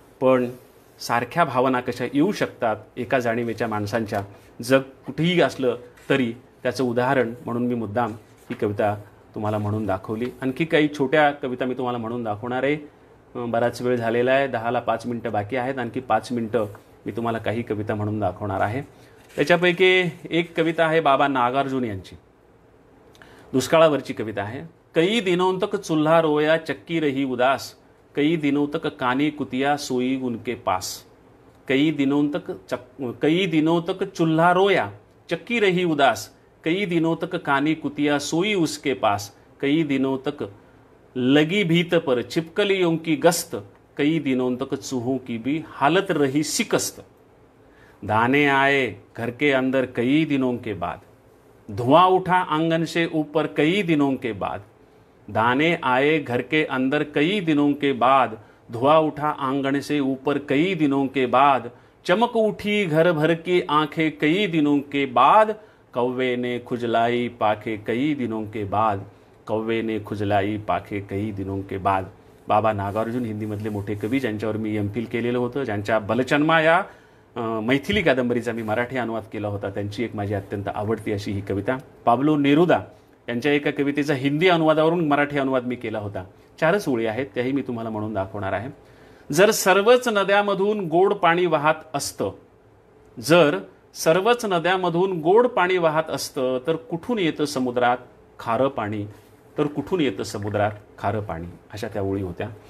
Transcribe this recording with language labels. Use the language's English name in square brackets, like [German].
[Marathi] पण सारख्या भावना कशा येऊ शकतात एका जाणीवेच्या माणसांच्या, जग कुठेही असलं तरी त्याचं उदाहरण म्हणून मी मुद्दाम ही कविता तुम्हाला म्हणून दाखवली. आणखी काही छोट्या कविता मी तुम्हाला म्हणून दाखवणार आहे. बराच वेळ झालेला आहे, 10ला 5 मिनटं बाकी आहेत. आणखी 5 मिनटं मी तुम्हाला काही कविता म्हणून दाखवणार आहे. त्याच्यापैकी एक कविता आहे बाबा नागार्जुन यांची, दुष्काळावरची कविता आहे. [Hindi] कई दिनों तक चूल्हा रोया चक्की रही उदास, कई दिनों तक कानी कुतिया सोई उनके पास, कई दिनों तक चूल्हा रोया चक्की रही उदास, कई दिनों तक कानी कुतिया सोई उसके पास, कई दिनों तक लगी भीत पर छिपकलियों की गस्त, कई दिनों तक चूहों की भी हालत रही शिकस्त. दाने आए घर के अंदर कई दिनों के बाद, धुआं उठा आंगन से ऊपर कई दिनों के बाद, दाने आए घर के अंदर कई दिनों के बाद, धुआं उठा आंगन से ऊपर कई दिनों के बाद, चमक उठी घर भर की आंखें कई दिनों के बाद, कौवे ने खुजलाई पाखे कई दिनों के बाद, कौवे ने खुजलाई पाखे कई दिनों के बाद. [Marathi] बाबा नागार्जुन हिंदीमधले मोठे कवी, ज्यांच्यावर मी एमफिल केलेलं होतं, ज्यांच्या बलचन्मा या मैथिली कादंबरीचा मी मराठी अनुवाद केला होता. त्यांची एक माझी अत्यंत आवडती अशी ही कविता. पाब्लो नेरुदा यांच्या एका कवितेचा हिंदी अनुवादावरून मराठी अनुवाद मी केला होता. 4च ओळी आहेत, त्याही मी तुम्हाला म्हणून दाखवणार आहे. जर सर्वच नद्यामधून गोड पाणी वाहत असतं, जर सर्वच नद्यामधून गोड पाणी वाहत असतं, तर कुठून येतं समुद्रात खारं पाणी, तर कुठून येतं समुद्रात खारं पाणी. अशा त्या ओळी होत्या.